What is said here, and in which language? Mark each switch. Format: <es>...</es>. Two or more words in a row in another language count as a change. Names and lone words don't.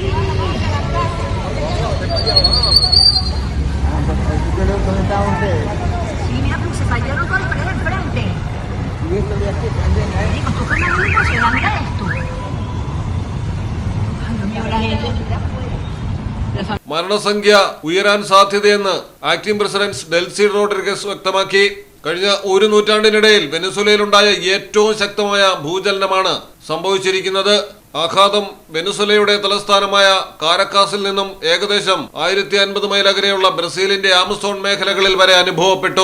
<es>¿Dónde estaban ustedes? Sí, mira, porque se fallaron con el pared del frente. ¿Y esto de aquí también, eh? Digo, ¿tú qué no es impresionante esto? Ay, Dios mío, la gente está afuera.</es> <ml>മരണസംഖ്യ ഉയരാൻ സാധ്യതയെന്ന് ആക്ടിംഗ് പ്രസിഡന്റ് ഡെൽസി റോഡ്രിഗസ് വ്യക്തമാക്കി. കഴിഞ്ഞ ഒരു നൂറ്റാണ്ടിനിടയിൽ വെനിസുലയിലുണ്ടായ ഏറ്റവും ശക്തമായ ഭൂചലനമാണ് സംഭവിച്ചിരിക്കുന്നത്. ആഘാതം വെനിസുലയുടെ തലസ്ഥാനമായ കാരക്കാസിൽ നിന്നും ഏകദേശം 1050 മൈൽ അകലെയുള്ള ബ്രസീലിന്റെ ആമസോൺ മേഖലകളിൽ വരെ അനുഭവപ്പെട്ടു.</ml>